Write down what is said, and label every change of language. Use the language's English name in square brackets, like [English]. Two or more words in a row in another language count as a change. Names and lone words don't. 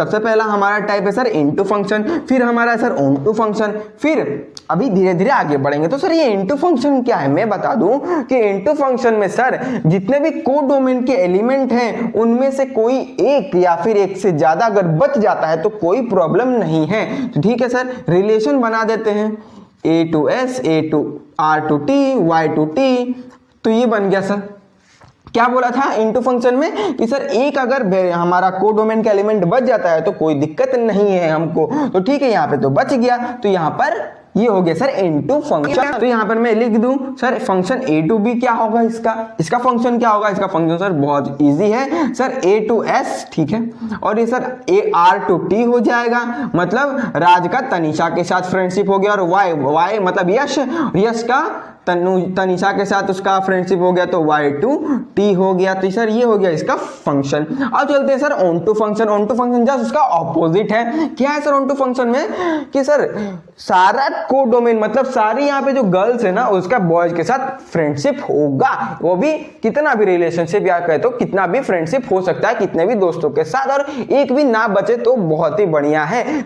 [Hindi] सबसे पहला हमारा टाइप है सर [English] into function, [Hindi] फिर हमारा है सर [English] onto function, [Hindi] फिर अभी धीरे धीरे आगे बढ़ेंगे। तो सर ये [English] into function [Hindi] क्या है, मैं बता दूं कि [English] into function [Hindi] में सर जितने भी कोडोमेन के एलिमेंट हैं उनमें से कोई एक या फिर एक से ज्यादा अगर बच जाता है तो कोई प्रॉब्लम नहीं है। तो ठीक है सर, रिलेशन बना देते हैं [English] a to s, a to r to t, y to t, [Hindi] तो ये बन गया सर। क्या बोला था [English] into function [Hindi] में कि सर एक अगर हमारा कोडोमेन का एलिमेंट बच जाता है तो कोई दिक्कत नहीं है हमको, तो ठीक है यहाँ पे तो बच गया, तो यहाँ पर ये हो गया सर [English] into function. [Hindi] तो यहाँ पर मैं लिख दूं सर [English] function a to b [Hindi] क्या होगा, इसका फंक्शन क्या होगा। इसका फंक्शन सर बहुत इजी है सर, [English] a to s, [Hindi] ठीक है, और ये सर [English] a r to t [Hindi] हो जाएगा, मतलब राज का तनिषा के साथ फ्रेंडशिप हो गया, और y मतलब यश का तनिषा के साथ उसका फ्रेंडशिप हो गया तो [English] y to t [Hindi] हो गया। तो सर ये हो गया इसका फंक्शन। अब चलते हैं सर [English] on to function. on to function just [Hindi] उसका ऑपोजिट है। क्या है सर [English] on to function [Hindi] में कि सर सारा कोडोमेन मतलब सारी यहाँ पे जो गर्ल्स है ना उसका बॉयज के साथ फ्रेंडशिप होगा, वो भी कितना भी रिलेशनशिप या कहे तो कितना भी फ्रेंडशिप हो सकता है कितने भी दोस्तों के साथ, और एक भी ना बचे तो बहुत ही बढ़िया है।